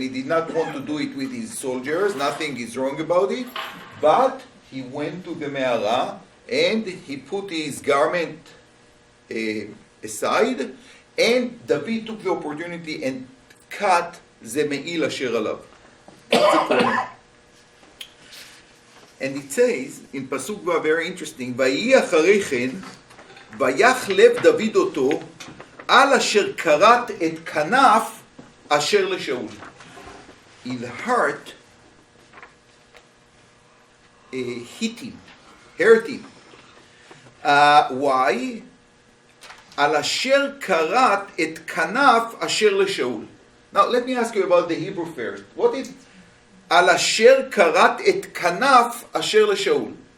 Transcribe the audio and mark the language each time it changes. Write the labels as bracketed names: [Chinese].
[English] He did not want to do it with his soldiers. Nothing is wrong about it. But he went to the Me'ara and he put his garment aside, and David took the opportunity and cut the [Hebrew] Me'il Asher Alav. [English] And it says in Pasuk Vav, very interesting, [Hebrew] ויהי אחרי כן, ויך לב דוד אותו, על אשר כרת את כנף אשר לשאול. [English] His heart hit him, hurt him. Why? [Hebrew] על אשר כרת את כנף אשר לשאול. [English] Now let me ask you about the Hebrew first. What is [Hebrew] על אשר כרת את כנף אשר לשאול?